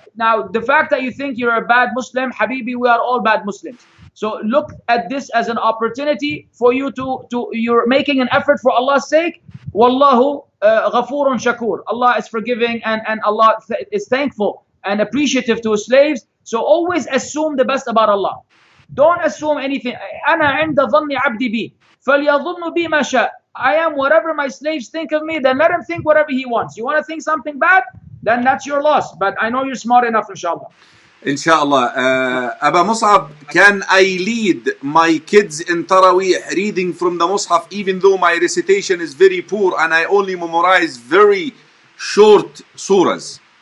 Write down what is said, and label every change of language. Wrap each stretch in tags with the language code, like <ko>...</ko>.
<en>Now, the fact that you think you're a bad Muslim, Habibi, we are all bad Muslims. So look at this as an opportunity for you you're making an effort for Allah's sake.</en> <ar>Wallahu ghafurun shakur.</ar> <en>Allah is forgiving, and Allah is thankful and appreciative to his slaves. So always assume the best about Allah. Don't assume anything.</en> <ar>أنا عند ظن عبدي بي فليظن بي ما شاء.</ar> <en>I am whatever my slaves think of me, then let him think whatever he wants. You want to think something bad? Then that's your loss. But I know you're smart enough, inshallah. Inshallah. Aba Musab, can I lead my kids in Taraweeh reading from the Mus'haf, even though my recitation is very poor and I only memorize very short surahs?</en>